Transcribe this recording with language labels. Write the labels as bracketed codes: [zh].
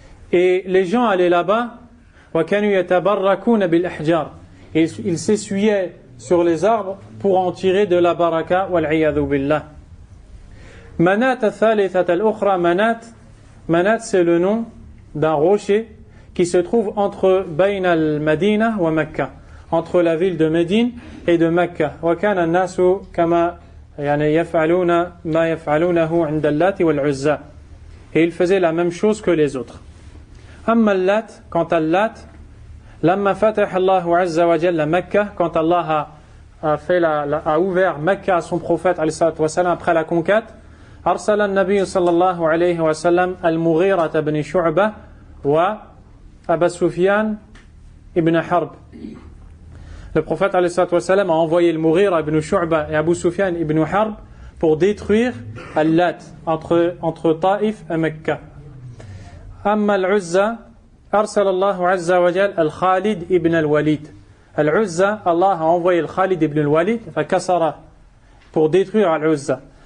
[fr] Et les gens allaient là-bas, et ils s'essuyaient sur les arbres pour en tirer de la baraka, [ar] wal-'iyadhu billah. Manat al-thalithat al-ukhra, [fr] Manat, c'est le nom d'un rocher qui se trouve entre [ar] Bayn al-Madina wa Mecca, [fr] entre la ville de Médine et de Mecca. [ar] Wa kana an-nasu kama يفعلون ما يفعلونه عند اللات والعزى. [fr] Et il faisait la même chose que les autres. [ar] أما اللات, [fr] quant à Lat, [ar] لما فتح الله عز وجل مكة, [fr] quand Allah a ouvert Mecca à son prophète [ar] عليه الصلاة والسلام [fr] après la conquête, [ar] أرسل النبي صلى الله عليه وسلم المغيرة بن شعبة وأبا سفيان ابن حرب. [fr] Le prophète a envoyé le Mughira ibn Shu'ba et Abu Sufyan ibn Harb pour détruire Al-Lat entre Taïf et Mecca. [ar] Amma Al-Uzza, arsala Allahu Azza wa Jal Al-Khalid ibn Al-Walid. [fr] Al-Uzza, Allah a envoyé le Khalid ibn Al-Walid, pour détruire Al-Uzza.